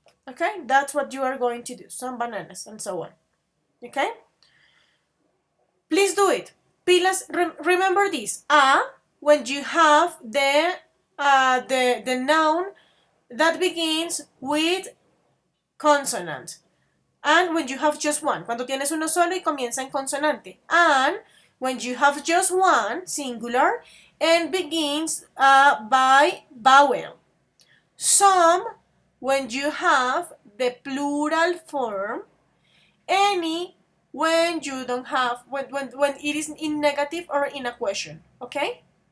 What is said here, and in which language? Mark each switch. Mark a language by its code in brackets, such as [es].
[en] Okay, that's what you are going to do, some bananas and so on. Okay, please do it. Pilas, remember this. When you have the noun that begins with consonant. And when you have just one. [es] Cuando tienes uno solo y comienza en consonante. [en] And when you have just one, singular, and begins by vowel. Some, when you have the plural form. Any, when you don't have, when it is in negative or in a question. Okay?